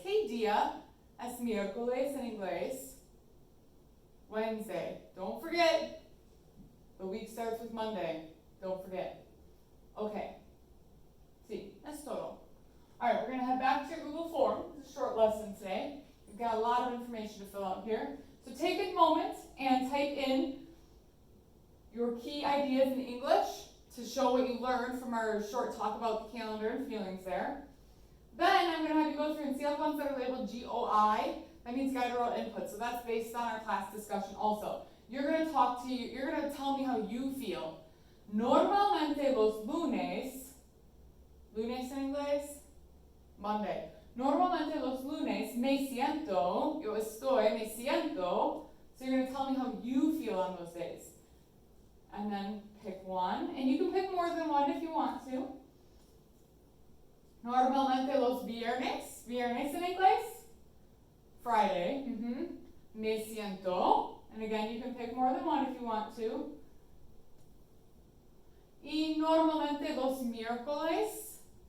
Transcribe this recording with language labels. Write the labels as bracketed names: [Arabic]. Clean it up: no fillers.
[Spanish] ¿Qué día es miércoles en inglés? [English] Wednesday. Don't forget, the week starts with Monday. Don't forget. Okay. [Spanish] Sí, es todo. [English] All right, we're going to head back to your Google form. It's a short lesson today. We've got a lot of information to fill out here. So take a moment and type in your key ideas in English to show what you learned from our short talk about the calendar and feelings there. Then I'm going to have you go through and see all the ones that are labeled GOI. That means guided oral input. So that's based on our class discussion also. You're going to you're going to tell me how you feel. [Spanish] Normalmente los lunes en inglés, Monday. Normalmente los lunes me siento, yo estoy, me siento. [English] So you're going to tell me how you feel on those days. And then pick one. And you can pick more than one if you want to. [Spanish] Normalmente los viernes. Viernes en inglés. Friday. Me siento. [English] And again, you can pick more than one if you want to. [Spanish] Y normalmente los miércoles.